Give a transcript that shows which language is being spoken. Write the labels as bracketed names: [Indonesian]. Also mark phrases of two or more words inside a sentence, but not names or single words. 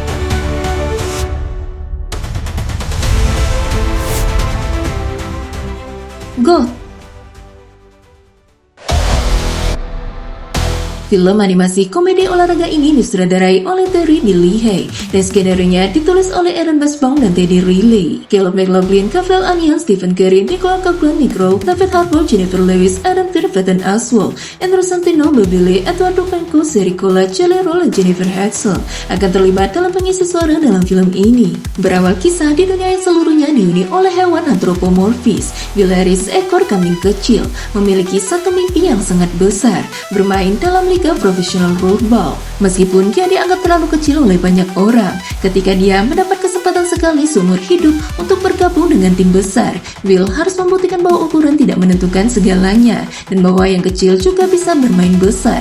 [Indonesian] Go! Film animasi komedi olahraga ini disutradarai oleh Terry Dilley dan skenario-nya ditulis oleh Aaron Basbaum dan Teddy Riley. Caleb McLaughlin, Kavel Onion, Stephen Curry, Nicole Coughlan, Nick Rowe, David Harbour, Jennifer Lewis, Adam Pearce, Ethan Oswald, Andrew Santino, Bobby Eduardo Penco, Sericola, Jelly Roll, dan Jennifer Hudson akan terlibat dalam pengisi suara dalam film ini. Berawal kisah di dunia yang seluruhnya dihuni oleh hewan antropomorfis, Bill Harris, seekor kambing kecil, memiliki satu mimpi yang sangat besar, bermain dalam liga profesional rollerball. Meskipun dia dianggap terlalu kecil oleh banyak orang, ketika dia mendapat kesempatan sekali seumur hidup untuk bergabung dengan tim besar, Will harus membuktikan bahwa ukuran tidak menentukan segalanya dan bahwa yang kecil juga bisa bermain besar.